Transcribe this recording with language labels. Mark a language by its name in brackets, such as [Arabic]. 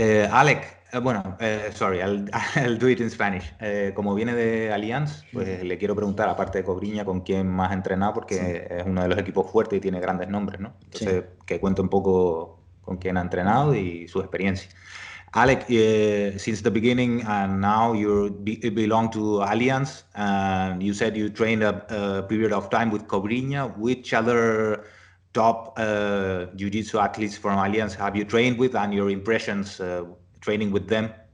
[English] Alec, sorry, I'll do it in Spanish. [Spanish] Como viene de Allianz, pues le quiero preguntar, aparte de Cobriña, con quién más ha entrenado, porque es uno de los equipos fuertes y tiene grandes nombres, ¿no? Entonces, que cuente un poco con quién ha entrenado y su experiencia. [English] Alec, since the beginning and now you belong to Allianz, and you said you trained a period of time with Cobriña. Which other top jiu-jitsu athletes from Allianz have you trained with, and your impressions training with them?